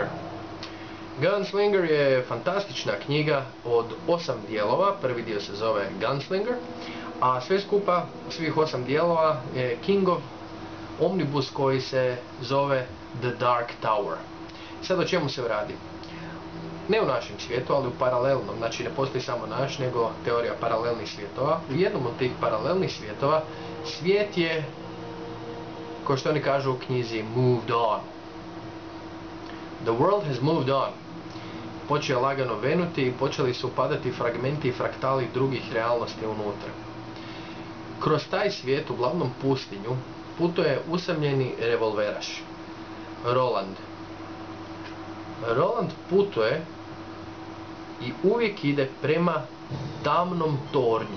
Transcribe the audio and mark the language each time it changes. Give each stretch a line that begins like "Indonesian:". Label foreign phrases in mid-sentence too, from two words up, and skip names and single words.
Croatian: Gunslinger je fantastična knjiga od 8 dijelova, prvi dio se zove Gunslinger, a sve skupa, svih 8 dijelova je Kingov omnibus koji se zove The Dark Tower. Sad o čemu se radi? Ne u našem svijetu, ali u paralelnom, znači ne postoji samo naš, nego teorija paralelnih svjetova. U jednom od tih paralelnih svjetova svijet je, kao što oni kažu u knjizi,
English: moved on. The world has moved on.
Croatian: Počeo lagano venuti i počeli su padati fragmenti i fraktali drugih realnosti unutra. Kroz taj svijet, uglavnom pustinju, putuje usamljeni revolveraš, Roland. Roland putuje i uvijek ide prema tamnom tornju.